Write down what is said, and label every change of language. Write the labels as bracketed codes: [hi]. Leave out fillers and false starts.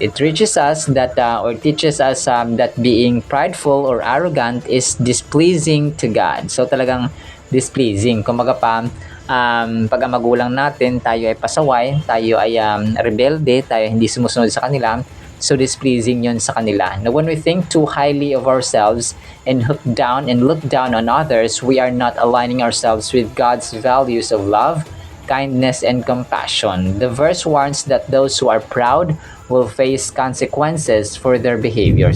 [en] It teaches us that that being prideful or arrogant is displeasing to God. [tl] So talagang displeasing. Kumbaga pa, pag ang magulang natin, tayo ay pasaway, tayo ay rebelde, tayo hindi sumusunod sa kanila, so displeasing yun sa kanila. [en] Now, when we think too highly of ourselves and look down on others, we are not aligning ourselves with God's values of love, kindness, and compassion. The verse warns that those who are proud will face consequences for their behavior.